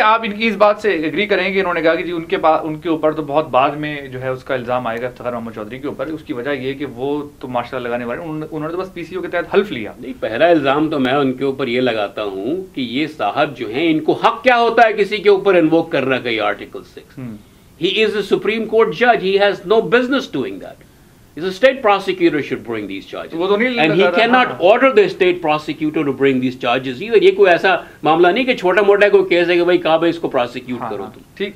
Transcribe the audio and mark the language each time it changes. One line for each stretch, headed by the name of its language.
Urdu: آپ ان کی اس بات سے ایگری کریں گے. انہوں نے کہا کہ جی ان کے اوپر تو بہت بعد میں جو ہے اس کا الزام آئے گا افتخار محمد چودھری کے اوپر. اس کی وجہ یہ کہ وہ تو ماشاء اللہ لگانے والے انہوں نے تو بس پی سی او کے تحت حلف لیا. نہیں پہلا الزام تو میں ان کے اوپر یہ لگاتا ہوں کہ یہ صاحب جو ہیں ان کو حق کیا ہوتا ہے کسی کے اوپر انووک کرنا کا یہ article 6.
English: He is a Supreme Court judge. He has no business doing that. The state prosecutor should bring these charges. And he cannot order the state prosecutor to bring these charges either.
Urdu: یہ کوئی ایسا معاملہ نہیں کہ چھوٹا موٹا کوئی case ہے کہ بھائی کہاں اس کو پروسیکیوٹ کرو تم.